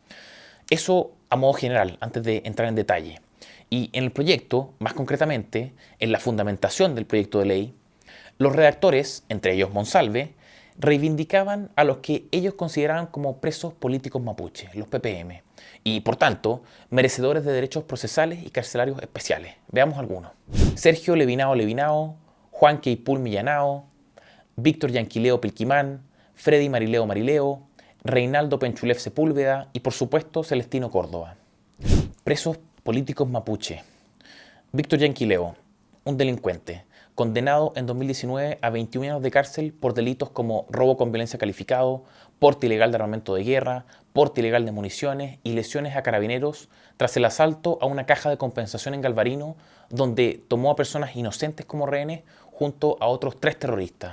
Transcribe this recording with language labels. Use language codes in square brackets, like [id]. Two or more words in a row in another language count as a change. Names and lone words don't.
[es] Eso a modo general, antes de entrar en detalle. Y en el proyecto, más concretamente, en la fundamentación del proyecto de ley, los redactores, entre ellos Monsalve, reivindicaban a los que ellos consideraban como presos políticos mapuches, los PPM, y por tanto, merecedores de derechos procesales y carcelarios especiales. Veamos algunos. Sergio Levinao Levinao, Juan Queipul Millanao, Víctor Yanquileo Pilquimán, Freddy Marileo Marileo, Reinaldo Penchulef Sepúlveda y por supuesto Celestino Córdoba. Presos políticos mapuche. Víctor Yanquileo, un delincuente, condenado en 2019 a 21 años de cárcel por delitos como robo con violencia calificado, porte ilegal de armamento de guerra, porte ilegal de municiones y lesiones a carabineros tras el asalto a una caja de compensación en Galvarino, donde tomó a personas inocentes como rehenes junto a otros 3 terroristas.